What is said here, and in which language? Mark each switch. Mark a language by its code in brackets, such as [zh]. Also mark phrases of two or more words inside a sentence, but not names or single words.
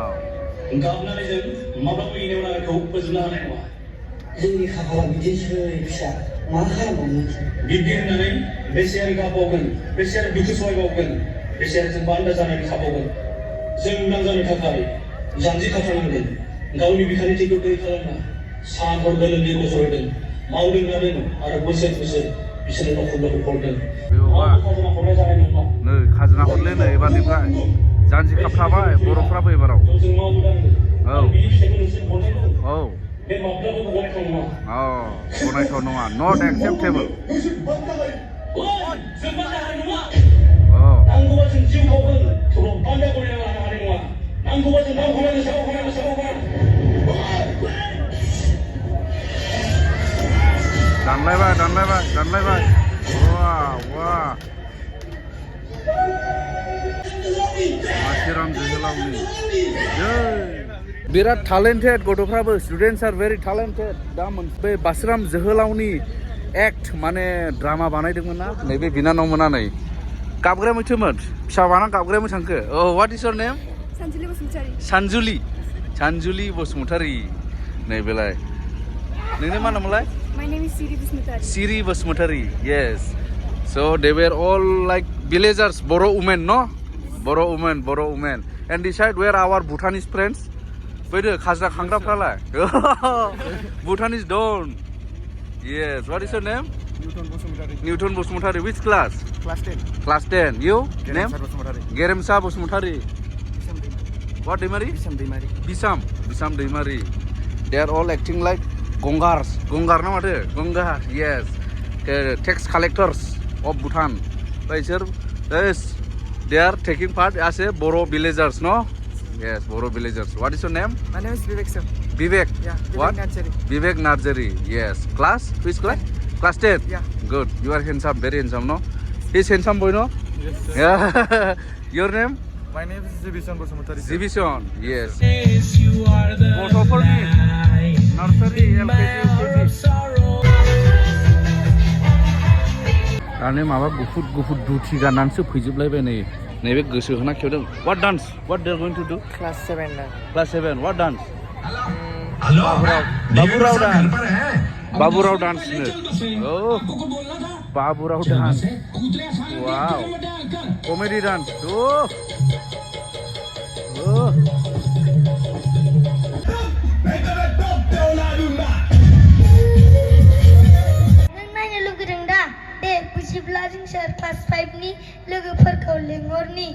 [brx] गाबनानै जों माब्लाबा इनेवनाखौ फोजोबनो हानाय नङा जोंनि खाफाला बिदिसै फिसा मा खालामबावनो बिब्दि होननानै बेसेयारि गाबबावगोन बेसेयारि दुखु सहायबावगोन बेसेयारि जों बान्दा जानानै थाबावगोन जों उदां जानो थाखाय जानजि खाफ्रानांगोन गावनि बिखान्थिखौ दै खालामना सान हर गोलोमदै गसरहोदों मावदों दादों आरो बोसोर बिसोरनो नखरखौ हरदों खाजोना हरनाय जानाय नङा नै खाजोना हरले नै एबारनिफ्राय जानजि खाफ्राबाय बर'फ्राबो एबाराव जों मावदों औ बिनि फिथाइखौ नोंसोर हरनांगौ औ बे माब्लाबाबो गनायथाव नङा गनायथाव नङा [en] not acceptable [brx] जों बान्दा हानाय नङा औ नांगौबा जों जिउ बावगोन थेवब्लाबो बान्दा गनायना लानो हानाय नङा नांगौबा जों नाव हरनानै साव दानलायबाय वाह बासिराम जोहोलावनि बिराद talented गथ'फ्राबो [en] students are very [brx] talented दा मोनसे बासिराम जोहोलावनि एक्ट माने ड्रामा बानायदोंमोन ना नैबे बिनानावमोना नै गाबग्राया मैथोमोन फिसा बाना गाबग्राया मैथांखो औ [en] what is your name [brx] सानजुलि बसुमतारी नैबेलाय नोंनि मा नामलाय [en] My name is Siri Basmutari yes so they were all like villagers Boro women no Boro women and decide where our Bhutanese friends [brx] फैदो खाजरा खांग्राफ्रालाय [en] Bhutanese don't yes what is your name Newton Bosumutari which class Class 10 class 10 you name Bosumutari Geremsa Bosumutari What Deimari? Bisam Deimari. Bisam Deimari. They are all acting like Gongars. Gongar na mate? Gongar, yes. Tax collectors of Bhutan. Yes, they are taking part as a Boro villagers, no? Yes, Boro villagers. What is your name? My name is Vivek sir. Vivek. Yeah, What? Vivek Vivek Narjari. Yes. Class? Which class? Class 10? Yeah. Good. You are handsome, very handsome, no? He's handsome boy, no? Yes sir. Yeah. Your name? My name is Zibisan Bosumutari. Zibisan. Yes. Goto for me. Nursery, [brx] LKG. दाने माबा गुफुर दुथि गाननानैसो फैजोबलायबाय नै नैबे गोसो होना खेवदों [en] what dance what they are going to do Class 7 now. class 7 what dance [brx] बाबूराव डांस नो ओ बाबूराव डांस वाव [en] comedy dance [brx] ओ नायनो लुगैदों दा दे बुजिब्ला जों सार क्लास 5 नि लोगोफोरखौ लेंहरनि